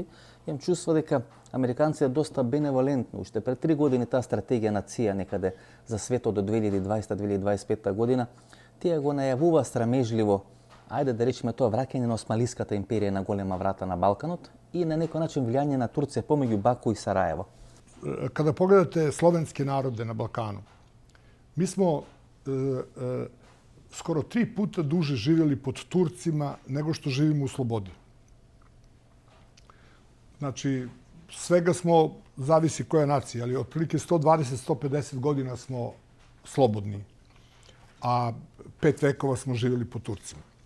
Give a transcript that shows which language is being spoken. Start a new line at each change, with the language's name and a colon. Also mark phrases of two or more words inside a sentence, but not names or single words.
Macedonian: Имам чувство дека американците доста беневолентно, уште пред 3 години таа стратегија на ЦИА некаде за светот до 2020-2025 година, тие го најавува страмежливо, ајде да речеме тоа враќање на Османлиската империја на голема врата на Балканот и на некој начин влијање на Турција помеѓу Баку и Сараево.
Serbian: Kada pogledate slovenske narode na Balkanu, mi smo skoro 3 puta duže živjeli pod Turcima nego što živimo u slobodi. Znači, svega smo, zavisi koja nacija, ali otprilike 120-150 godina smo slobodni, a 5 vekova smo živjeli pod Turcima.